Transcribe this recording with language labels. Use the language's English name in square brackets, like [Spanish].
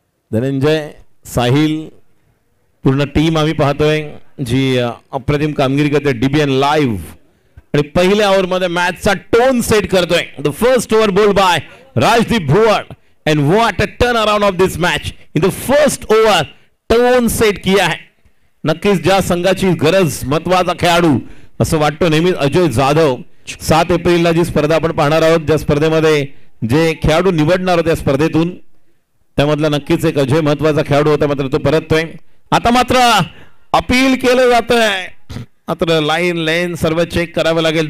[Marathi] धनंजय, साहिल पूर्ण टीम आम्ही पाहतोय जी अप्रतिम कामगिरी करते डीबीएन लाईव्ह. आणि पहिल्या ओव्हरमध्ये मॅचचा टोन सेट करतोय. [English] The first over bowled by Rajdeep Bhuvad and what a turn around of this match. In the first over tone set [Hindi] किया है. [Marathi] नक्कीच ज्या संघाची गरज, महत्वाचा खेळाडू असं वाटतं नेहमीच अजय जाधव. 7 एप्रिलला जी स्पर्धा आपण पाहणार आहोत, ज्या स्पर्धेमध्ये जे खेळाडू निवडणार होते स्पर्धेतून त्यामधला नक्कीच एक अजय महत्वाचा खेळाडू होता. मात्र तो परततोय. आता मात्र अपील केलं जातंय. मात्र लाईन लेन सर्व चेक करावं लागेल.